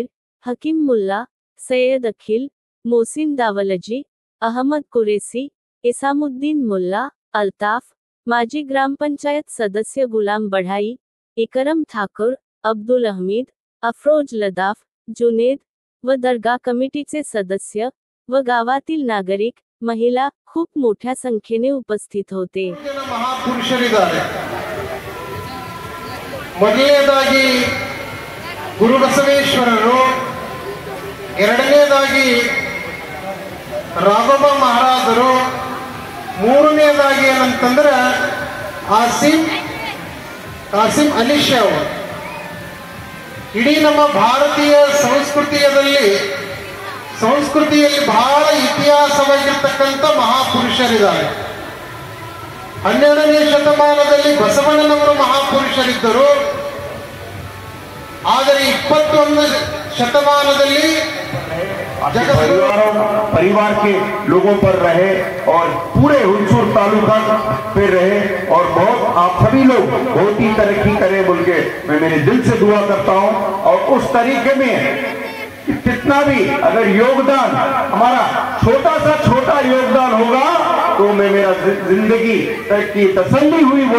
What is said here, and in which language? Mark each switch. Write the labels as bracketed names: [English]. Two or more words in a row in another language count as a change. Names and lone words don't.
[Marathi] हकीम मुल्ला, सय्यद अखिल, मोसिन दावलजी, अहमद कुरेसी, इसामुद्दीन मुल्ला, अल्ताफ, माजी ग्रामपंचायत सदस्य गुलाम बढाई, इकरम ठाकुर, अब्दुल हमीद, अफरोज लदाफ, जुनेद व दरगाह कमिटीचे सदस्य व गावातील नागरिक, महिला खूप मोठ्या संख्येने उपस्थित होते। [Kannada] ಮೊದಲನೇದಾಗಿ ಗುರು ಬಸವೇಶ್ವರರು, ಎರಡನೇದಾಗಿ ರಾಘವ ಮಹಾರಾಜರು, ಮೂರನೇದಾಗಿ ಏನಂತಂದ್ರೆ ಕಾಸಿಂ ಅಲಿ ಶಾಹ್। ಇಡೀ ನಮ್ಮ ಭಾರತೀಯ ಸಂಸ್ಕೃತಿಯಲ್ಲಿ ಬಹಳ ಇತಿಹಾಸವಾಗಿರ್ತಕ್ಕಂಥ ಮಹಾಪುರುಷರಿದ್ದಾರೆ। 12ನೇ ಶತಮಾನದಲ್ಲಿ ಬಸವಣ್ಣನವರು ಮಹಾಪುರುಷರಿದ್ದರು, ಆದರೆ 21 ಶತಮಾನದಲ್ಲಿ [Hindi] परिवार के लोगों पर रहे और पूरे हुलसूर तालुका पे रहे और बहुत आप सभी लोग बहुत ही तरक्की करें बोल के मैं मेरे दिल से दुआ करता हूं। और उस तरीके में कितना भी अगर योगदान हमारा छोटा योगदान होगा तो मैं मेरा जिंदगी की तसल्ली हुई बोल